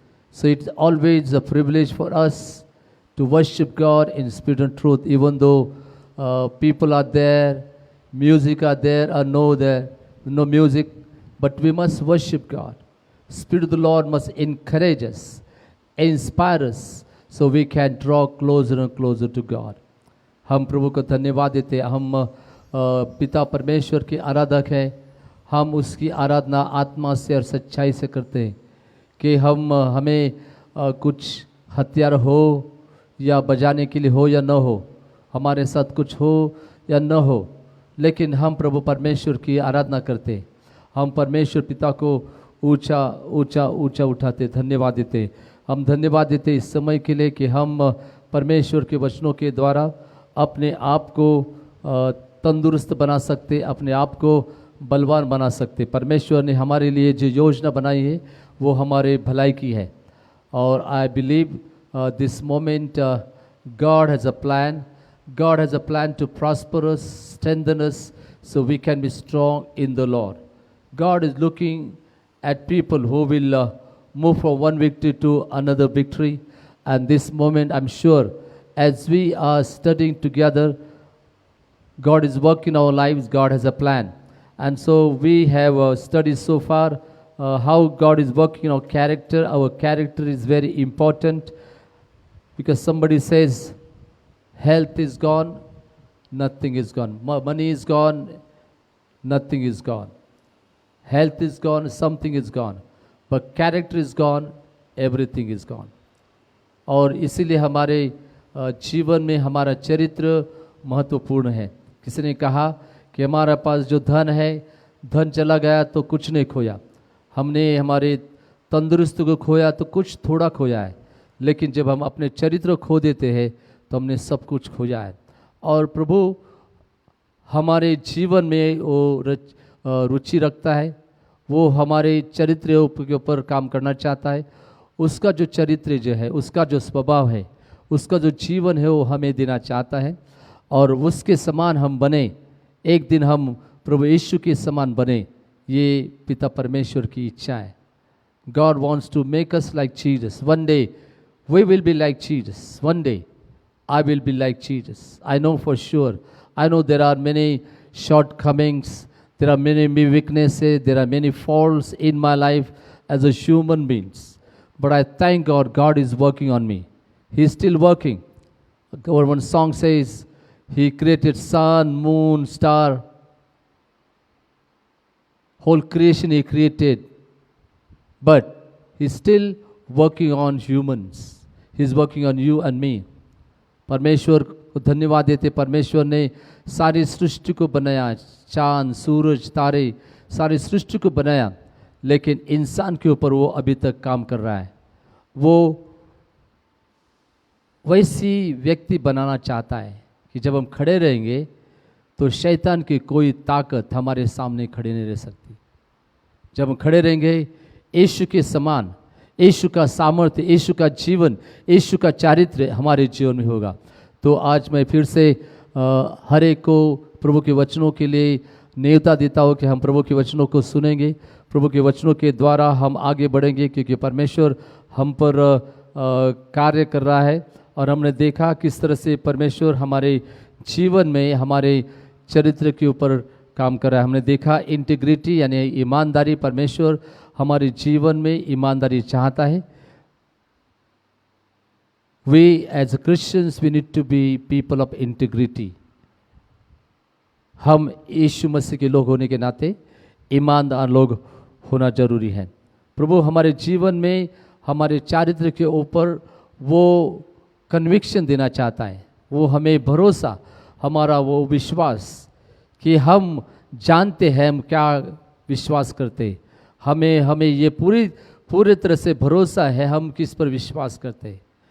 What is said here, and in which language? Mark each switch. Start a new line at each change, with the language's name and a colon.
English: So it's always a privilege for us to worship God in spirit and truth, even though people are there, music are there or no music, but we must worship God. Spirit of the Lord must encourage us, inspire us, so we can draw closer and closer to God.
Hindi: हम प्रभु को धन्यवाद देते हैं। हम पिता परमेश्वर के आराधक हैं। हम उसकी आराधना आत्मा से और सच्चाई से करते हैं कि हमें कुछ हथियार हो या बजाने के लिए हो या न हो, हमारे साथ कुछ हो या न हो, लेकिन हम प्रभु परमेश्वर की आराधना करते। हम परमेश्वर पिता को ऊंचा ऊंचा ऊंचा उठाते, धन्यवाद देते। हम धन्यवाद देते इस समय के लिए कि हम परमेश्वर के वचनों के द्वारा अपने आप को तंदुरुस्त बना सकते, अपने आप को बलवान बना सकते। परमेश्वर ने हमारे लिए जो योजना बनाई है वो हमारे भलाई की है।
English: और I believe this moment God has a plan. God has a plan to prosper us, strengthen us, so we can be strong in the Lord. God is looking at people who will move from one victory to another victory. And this moment, I'm sure, as we are studying together, God is working in our lives, God has a plan. And so we have studied so far how God is working in our character. Our character is very important, because somebody says, health is gone, nothing is gone. Money is gone, nothing is gone. Health is gone, something is gone. But character is gone, everything is gone.
Hindi: और इसीलिए हमारे जीवन में हमारा चरित्र महत्वपूर्ण है। किसी ने कहा कि हमारे पास जो धन है, धन चला गया तो कुछ नहीं खोया। हमने हमारे तंदुरुस्त को खोया तो कुछ थोड़ा खोया है, लेकिन जब हम अपने चरित्र खो देते हैं तो हमने सब कुछ खोया है। और प्रभु हमारे जीवन में वो रुचि रखता है, वो हमारे चरित्र के ऊपर काम करना चाहता है। उसका जो चरित्र जो है, उसका जो स्वभाव है, उसका जो जीवन है वो हमें देना चाहता है, और उसके समान हम बने। एक दिन हम प्रभु यीशु के समान बने, ये पिता परमेश्वर की इच्छा है।
English: God wants to make us like Jesus. One day we will be like Jesus. One day I will be like Jesus. I know for sure. I know there are many shortcomings, there are many weaknesses, there are many faults in my life as a human being. But I thank God, God is working on me. He is still working. One song says, He created sun, moon, star. Whole creation He created. But He's still working on humans. He's working on you and me.
Hindi: परमेश्वर को धन्यवाद देते। परमेश्वर ने सारी सृष्टि को बनाया, चांद, सूरज, तारे, सारी सृष्टि को बनाया, लेकिन इंसान के ऊपर वो अभी तक काम कर रहा है। वो वैसी व्यक्ति बनाना चाहता है कि जब हम खड़े रहेंगे तो शैतान की कोई ताकत हमारे सामने खड़े नहीं रह सकती। जब हम खड़े रहेंगे यीशु के समान, यीशु का सामर्थ्य, यीशु का जीवन, यीशु का चारित्र्य हमारे जीवन में होगा। तो आज मैं फिर से हर एक को प्रभु के वचनों के लिए न्योता देता हूँ कि हम प्रभु के वचनों को सुनेंगे, प्रभु के वचनों के द्वारा हम आगे बढ़ेंगे, क्योंकि परमेश्वर हम पर कार्य कर रहा है। और हमने देखा किस तरह से परमेश्वर हमारे जीवन में हमारे चरित्र के ऊपर काम कर रहा है। हमने देखा इंटीग्रिटी यानी ईमानदारी, परमेश्वर हमारे जीवन में ईमानदारी चाहता है।
English: We as Christians we need to be people of integrity.
Hindi: हम यीशु मसीह के लोग होने के नाते ईमानदार लोग होना जरूरी है। प्रभु हमारे जीवन में हमारे चारित्र के ऊपर वो कन्विक्शन देना चाहता है, वो हमें भरोसा, हमारा वो विश्वास कि हम जानते हैं हम क्या विश्वास करते, हमें ये पूरी तरह से भरोसा है हम किस पर विश्वास करते हैं।